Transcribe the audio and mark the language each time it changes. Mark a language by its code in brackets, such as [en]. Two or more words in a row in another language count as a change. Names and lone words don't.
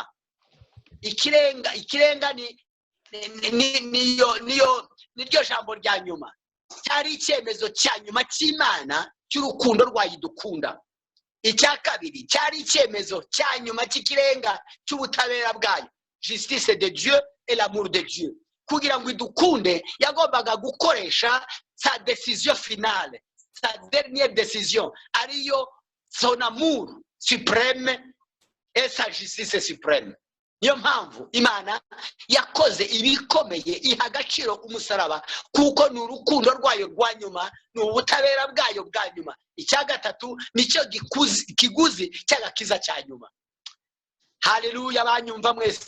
[rw] Ikirenga niryo jambo rya nyuma. Cyari icyemezo cya nyuma cy'Imana cy'urukundo rwayo idukunda. Icya kabiri cyari icyemezo cya nyuma cy'ikirenga cy'ubutabera bwayo, [fr] justice de Dieu et l'amour de Dieu. [rw] Kugira ngo idukunde yagombaga gukoresha [fr] sa décision finale, sa dernière décision, [rw] ariyo [fr] son amour suprême et sa justice suprême. [rw] Niyo mpamvu Imana yakoze ibikomeye iha agaciro umusaraba, kuko ni urukundo rwayo rwa nyuma, ni ubutabera bwayo bwa nyuma. Icya gatatu nicyo kiguzi cy'agakiza cya nyuma. Haleluya, banyumva mwese?